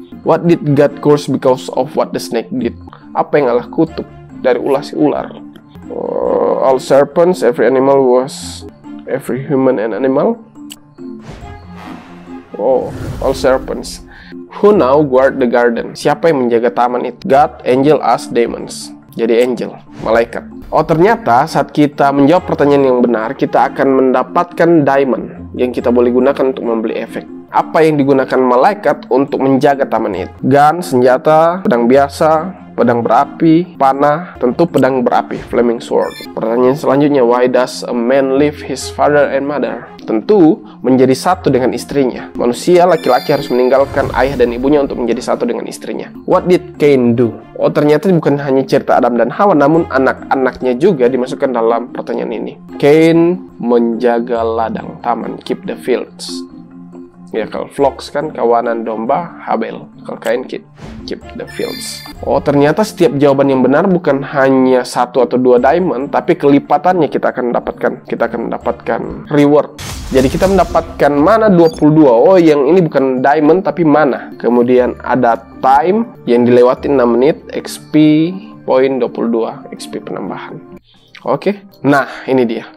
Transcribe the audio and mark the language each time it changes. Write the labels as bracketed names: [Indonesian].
[English] What did God curse because of what the snake did? [Indonesian] Apa yang Allah kutuk dari ulah si ular? [English] All serpents, every animal was every human and animal. Oh, all serpents. Who now guard the garden? [Indonesian] Siapa yang menjaga taman itu? [English] God, angel, us, demons. [Indonesian] Jadi angel, malaikat. Oh, ternyata saat kita menjawab pertanyaan yang benar, kita akan mendapatkan diamond yang kita boleh gunakan untuk membeli efek. Apa yang digunakan malaikat untuk menjaga taman itu? Gun, senjata, pedang biasa, pedang berapi, panah, tentu pedang berapi, [English] flaming sword. [Indonesian] Pertanyaan selanjutnya, [English] why does a man leave his father and mother? [Indonesian] Tentu menjadi satu dengan istrinya. Manusia laki-laki harus meninggalkan ayah dan ibunya untuk menjadi satu dengan istrinya. [English] What did Cain do? [Indonesian] Oh, ternyata bukan hanya cerita Adam dan Hawa, namun anak-anaknya juga dimasukkan dalam pertanyaan ini. Cain menjaga ladang, taman, [English] keep the fields. [Indonesian] Ya kalau flocks kan kawanan domba, Habel. Kalau [English] kain keep the fields. [Indonesian] Oh, ternyata setiap jawaban yang benar bukan hanya 1 atau 2 diamond, tapi kelipatannya kita akan dapatkan reward. Jadi kita mendapatkan mana 22. Oh, yang ini bukan diamond tapi mana. Kemudian ada time yang dilewatin 6 menit, XP poin 22, XP penambahan. Oke. Nah, ini dia.